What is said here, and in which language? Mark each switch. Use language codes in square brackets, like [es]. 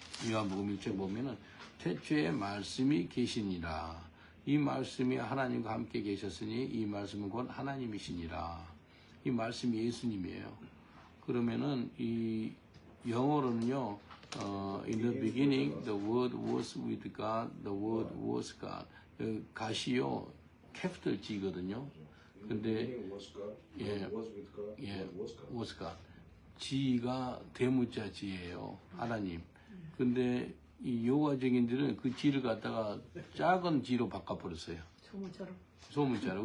[ko] 요한복음 1장 보면은 태초에 말씀이 계시니라. 이 말씀이 하나님과 함께 계셨으니 이 말씀은 곧 하나님이시니라. 이 말씀이 예수님이에요. 그러면은 이 영어로는요. [en] In the beginning the word was with God, the word was God. [ko] 가시요 캐피털 G거든요. 근데 예, [en] was God. [ko] G가 대문자 G예요. 하나님. 근데 이 여호와적인들은 그 G를 갖다가 작은 G로 바꿔버렸어요. 소문자로.